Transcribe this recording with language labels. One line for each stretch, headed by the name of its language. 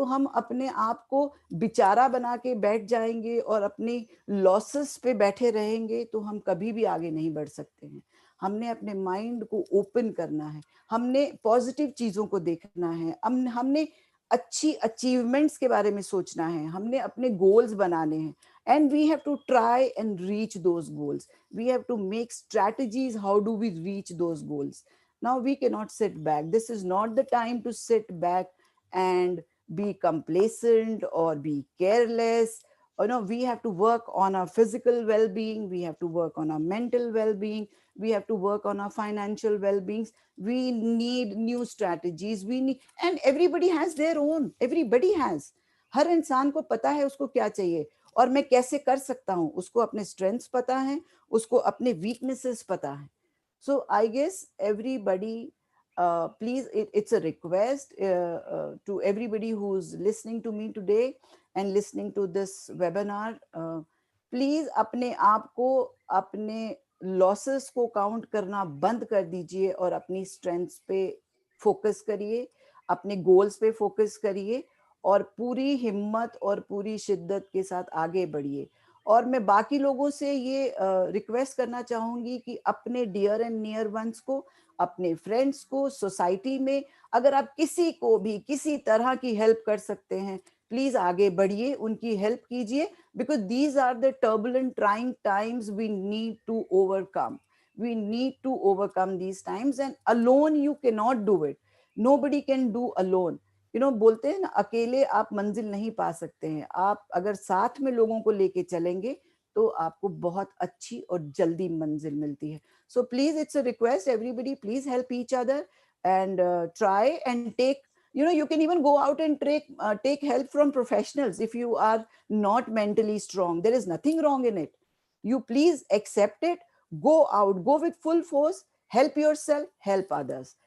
Hindi: तो हम अपने आप को बेचारा बना के बैठ जाएंगे और अपनी लॉसेस पे बैठे रहेंगे, तो हम कभी भी आगे नहीं बढ़ सकते हैं। हमने अपने माइंड को ओपन करना है, हमने पॉजिटिव चीजों को देखना है, हमने अच्छी अचीवमेंट्स के बारे में सोचना है, हमने अपने गोल्स बनाने हैं,
English: and we have to try and reach those goals. We have to make strategies. How do we reach those goals? Now we cannot sit back. This is not the time to sit back and be complacent or be careless. We have to work on our physical well-being, we have to work on our mental well-being, we have to work on our financial well-beings. We need new strategies, we need, and everybody has
Hindi: their own, everybody has, हर इंसान को पता है उसको क्या चाहिए और मैं कैसे कर सकता हूँ, उसको अपने स्ट्रेंथ्स पता है, उसको अपने वीकनेसेस पता है.
English: So I guess everybody, please, it's a request to everybody who's listening to me today and listening to this webinar.
Hindi: Please अपने आप को, अपने losses को काउंट करना बंद कर दीजिए और अपनी स्ट्रेंथ्स पे फोकस करिए, अपने गोल्स पे फोकस करिए और पूरी हिम्मत और पूरी शिद्दत के साथ आगे बढ़िए. और मैं बाकी लोगों से ये रिक्वेस्ट करना चाहूंगी कि अपने डियर एंड नियर वंस को, अपने फ्रेंड्स को, सोसाइटी में अगर आप किसी को भी किसी तरह की हेल्प कर सकते हैं, प्लीज आगे बढ़िए, उनकी हेल्प कीजिए,
English: Because these are the turbulent trying times we need to overcome. We need to overcome these times, and alone you cannot do it. Nobody can do alone.
Hindi: बोलते हैं ना, अकेले आप मंजिल नहीं पा सकते हैं, आप अगर साथ में लोगों को लेके चलेंगे तो आपको बहुत अच्छी और जल्दी मंजिल मिलती है.
English: So please, it's a request, everybody please help each other and try and take, you can even go out and take help from professionals if you are not mentally strong. There is nothing wrong in it. You please accept it, go out, go with full force, help yourself, help others.